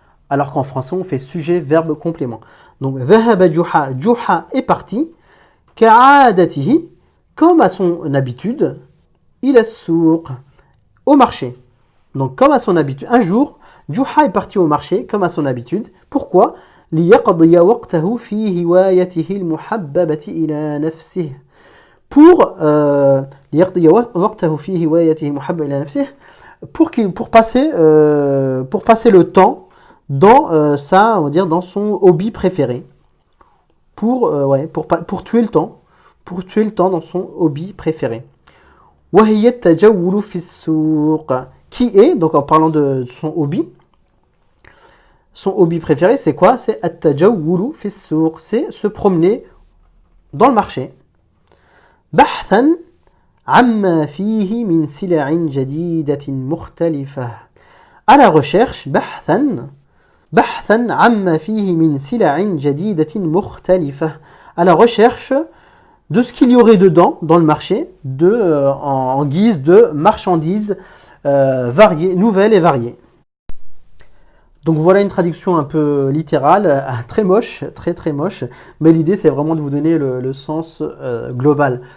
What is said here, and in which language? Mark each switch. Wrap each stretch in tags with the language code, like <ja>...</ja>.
<fr>alors qu'en français on fait sujet, verbe, complément. Donc</fr> <ar>ذهب</ar> <fr>Juha, Juha est parti,</fr> <ar>كعادته,</ar> <fr>comme à son habitude,</fr> <ar>إلى السوق,</ar> <fr>au marché. Donc comme à son habitude, un jour, Juha est parti au marché comme à son habitude. Pourquoi?</fr> <ar>ليقضي وقته في هوايته المحببة إلى نفسه.</ar> <fr>Pour</fr> <ar>ليقضي وقته في هوايته المحببة إلى نفسه,</ar> <fr>pour passer le temps dans ça, on va dire dans son hobby préféré. Pour tuer le temps, dans son hobby préféré.</fr> <ar>وهي التجول في السوق,</ar> <fr>qui est, donc en parlant de son hobby préféré, c'est quoi? C'est</fr> <ar>التجول في السوق,</ar> <fr>c'est se promener dans le marché.</fr> <ar>بحثا عما فيه من سلع جديدة مختلفة.</ar> <fr>À la recherche,</fr> <ar>بحثا عما فيه من سلع جديدة مختلفة.</ar> <fr>À la recherche de ce qu'il y aurait dedans, dans le marché, en guise de marchandises variées, nouvelles et variées. Donc voilà une traduction un peu littérale, très moche, très moche, mais l'idée c'est vraiment de vous donner le sens global.</fr>